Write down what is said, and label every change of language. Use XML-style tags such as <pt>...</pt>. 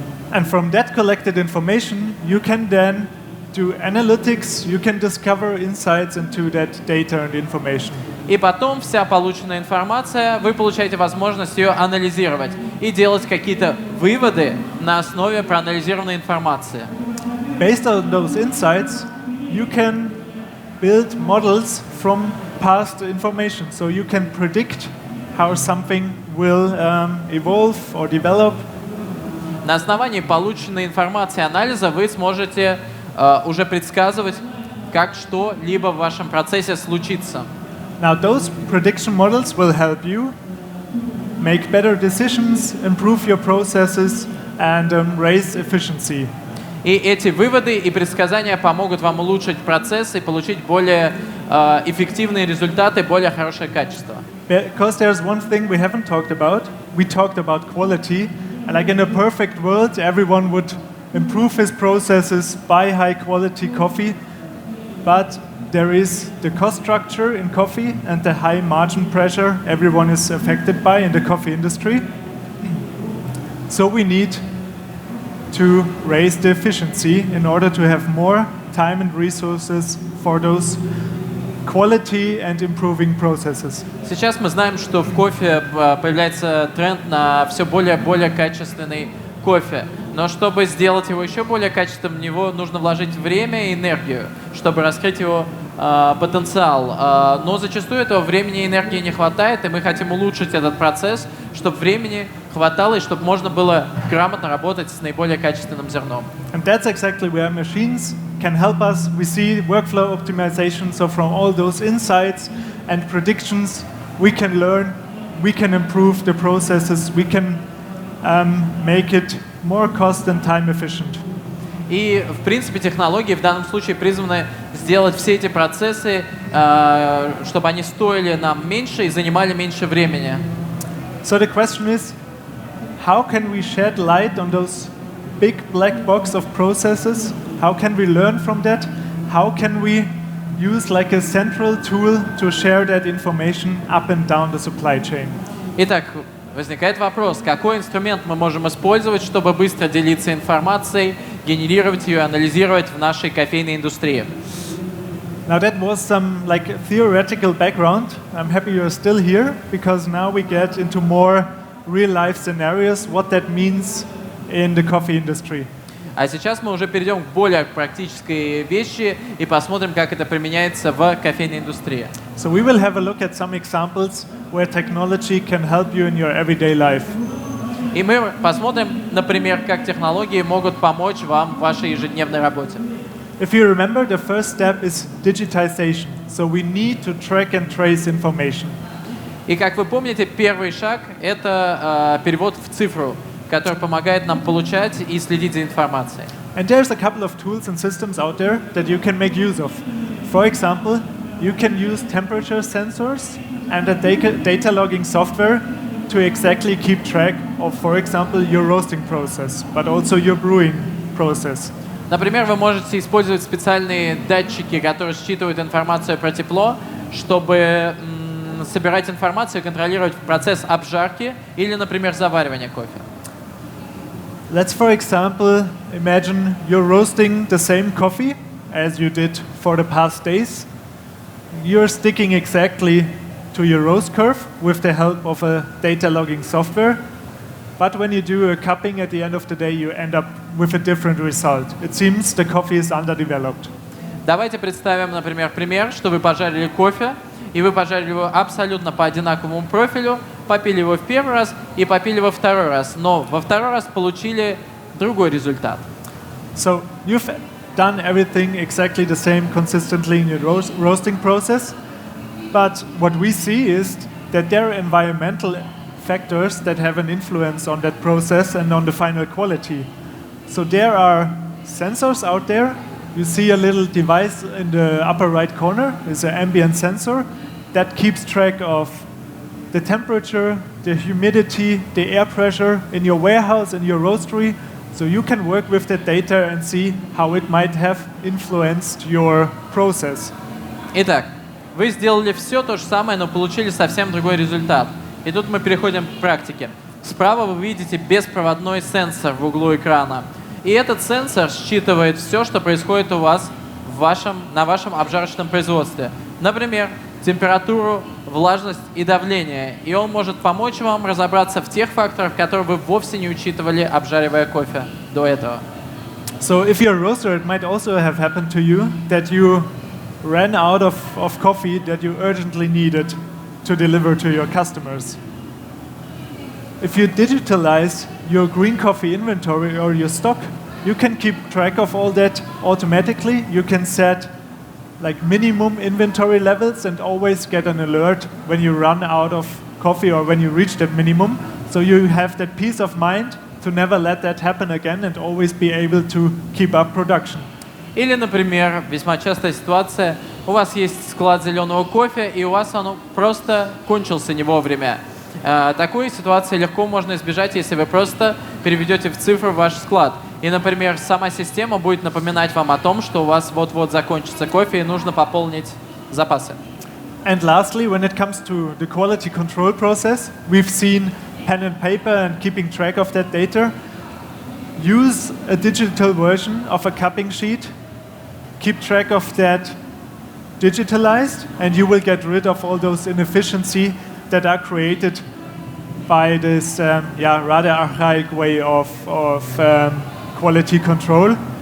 <en>And from that collected information, you can then do analytics. You can discover insights into that data and information.</en> <ru>И потом вся полученная информация, вы получаете возможность ее анализировать и делать какие-то выводы на основе проанализированной информации.</ru> <en>Based on those insights, you can build models from past information. So you can predict how something will evolve or develop.</en> <ru>На основании полученной информации и анализа вы сможете уже предсказывать, как что-либо в вашем процессе случится.</ru> <en>Now those prediction models will help you make better decisions, improve your processes, and raise efficiency.</en> <ru>И эти выводы и предсказания помогут вам улучшить процесс и получить более эффективные результаты, более хорошее качество.</ru> <en>Because there's one thing we haven't talked about. We talked about quality. And like in a perfect world, everyone would improve his processes, buy high quality coffee. But there is the cost structure in coffee and the high margin pressure everyone is affected by in the coffee industry. So we need to raise the efficiency in order to have more time and resources for those quality and improving processes.</en> <ru>Сейчас мы знаем, что в кофе появляется тренд на все более качественный кофе. Но чтобы сделать его еще более качественным, в него нужно вложить время и энергию, чтобы раскрыть его потенциал. Но зачастую этого времени и энергии не хватает, и мы хотим улучшить этот процесс, чтобы времени хватало и чтобы можно было грамотно работать с наиболее качественным зерном.</ru> <en>And that's exactly where machines can help us. We see workflow optimization, so from all those insights and predictions, we can learn, we can improve the processes, we can make it more cost and time efficient.</en> <ru>И, в принципе, технологии в данном случае призваны сделать все эти процессы, чтобы они стоили нам меньше и занимали меньше времени.</ru> <en>So the question is, how can we shed light on those big black box of processes? How can we learn from that? How can we use like a central tool to share that information up and down the supply chain?</en> <ru>Итак, возникает вопрос, какой инструмент мы можем использовать, чтобы быстро делиться информацией, генерировать ее, анализировать в нашей кофейной индустрии.</ru> <en>Now that was some like theoretical background. I'm happy you're still here because now we get into more real life scenarios, what that means in the coffee industry.</en> <ru>А сейчас мы уже перейдем к более практической вещи и посмотрим, как это применяется в кофейной индустрии.</ru> <en>So we will have a look at some examples where technology can help you in your everyday life.</en> <ru>И мы посмотрим, например, как технологии могут помочь вам в вашей ежедневной работе.</ru> <en>If you remember, the first step is digitization. So we need to track and trace information.</en> <ru>И как вы помните, первый шаг — это перевод в цифру, который помогает нам получать и следить за информацией.</ru> <en>And there's a couple of tools and systems out there that you can make use of. For example, you can use temperature sensors and a data logging software to exactly keep track of, for example, your roasting process, but also your brewing process.</en> <ru>Например, вы можете использовать специальные датчики, которые считывают информацию про тепло, чтобы собирать информацию и контролировать процесс обжарки или, например, заваривания кофе.</ru> <en>Let's, for example, imagine you're roasting the same coffee as you did for the past days. You're sticking exactly to your roast curve with the help of a data logging software. But when you do a cupping at the end of the day, you end up with a different result. It seems the coffee is underdeveloped.</en> <ru>Давайте представим, например, пример, что вы пожарили кофе, и вы пожарили его абсолютно по одинаковому профилю, попили его в первый раз и попили во второй раз, но во второй раз получили другой результат.</ru> <en>So you've done everything exactly the same consistently in your roasting process, but what we see is that there are environmental factors that have an influence on that process and on the final quality. So there are sensors out there. You see a little device in the upper right corner. It's an ambient sensor that keeps track of the temperature, the humidity, the air pressure in your warehouse, in your roastery. So you can work with that data and see how it might have influenced your process.</en> <ru>Итак, вы сделали все то же самое, но получили совсем другой результат. И тут мы переходим к практике. Справа вы видите беспроводной сенсор в углу экрана. И этот сенсор считывает все, что происходит у вас на вашем обжарочном производстве. Например, температуру, влажность и давление. И он может помочь вам разобраться в тех факторах, которые вы вовсе не учитывали, обжаривая кофе до этого.</ru> <en>So if you're a roaster, it might also have happened to you that you ran out of coffee that you urgently needed to deliver to your customers. If you digitalize your green coffee inventory or your stock, you can keep track of all that automatically. You can set like minimum inventory levels and always get an alert when you run out of coffee or when you reach that minimum. So you have that peace of mind to never let that happen again and always be able to keep up production.</en> <ru>Или, например, весьма частая ситуация, у вас есть склад зеленого кофе, и у вас он просто кончился не вовремя. Такой ситуации легко можно избежать, если вы просто переведете в цифру ваш склад. И, например, сама система будет напоминать вам о том, что у вас вот-вот закончится кофе и нужно пополнить запасы.</ru> <en>And lastly, when it comes to the quality control process, we've seen pen and paper and keeping track of that data. Use a digital version of a cupping sheet. Keep track of that digitalized, and you will get rid of all those inefficiencies that are created by this rather archaic way of quality control.</en>